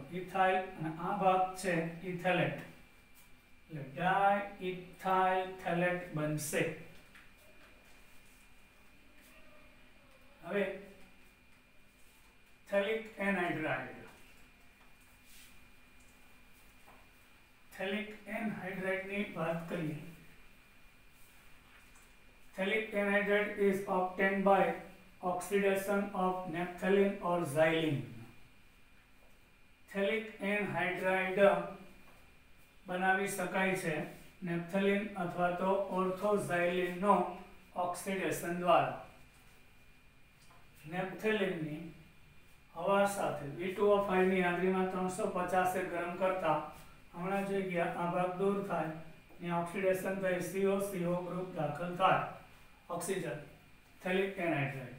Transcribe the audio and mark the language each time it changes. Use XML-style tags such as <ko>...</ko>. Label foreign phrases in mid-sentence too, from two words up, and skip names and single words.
<gu>ઇથાઇલ અને આ ભાગ છે ઇથેલેટ એટલે</gu> <en>diethyl phthalate</en> <gu>બનશે.</gu> <en>હવે phthalic anhydride. phthalic anhydride</en> <gu>વાત કરીએ.</gu> <en>Phthalic anhydride is obtained by oxidation of naphthalene or xylene. Phthalic anhydride</en> <gu>બનાવી શકાય છે નેપ્થલિન અથવા તો ઓર્થોઝાઇલિનનો ઓક્સિડેશન દ્વારા. નેપ્થલિનની હવા સાથે V2O5 ની હાજરીમાં 350 ગરમ કરતા હમણાં જોઈ ગયા આ ભાગ દૂર થાય ને ઓક્સિડેશન થઈ</gu> <en>CO group</en> <gu>દાખલ થાય</gu> <en>oxygen phthalic anhydride.</en>